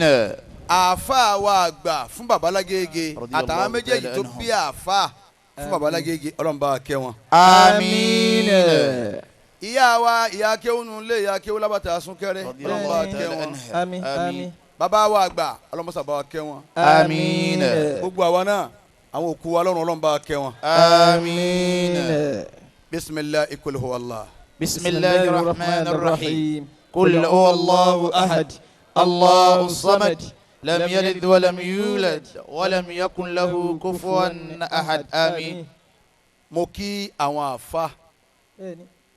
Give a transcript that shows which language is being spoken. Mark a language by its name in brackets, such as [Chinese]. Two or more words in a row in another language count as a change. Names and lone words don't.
[Yoruba] àáfà wa àgbà fún bàbá lágége àtàwọn méjèèjì tó bí àáfà fún bàbá lágége ọlọ́run bá wa kẹ́ wọn. àmín. ìyá wa ìyá akéwùnú lé ìyá akéwù lábàtà súnkẹrẹ ọlọ́run bá wa kẹ́ wọn. àmín àmín. bàbá wa àgbà ọlọ́run bá wa kẹ́ wọn. àmín. gbogbo àwa náà àwọn òkú wa ọlọ́run bá wa kẹ́ wọn. àmín. [Arabic] بسم الله قل هو الله. بسم الله رحمن رحيم. قل هو الله أحد الله صمد. لم يلد ولم يولد ولم يكن له كفوا أحد. [Yoruba] àmín. mo kí àwọn àfa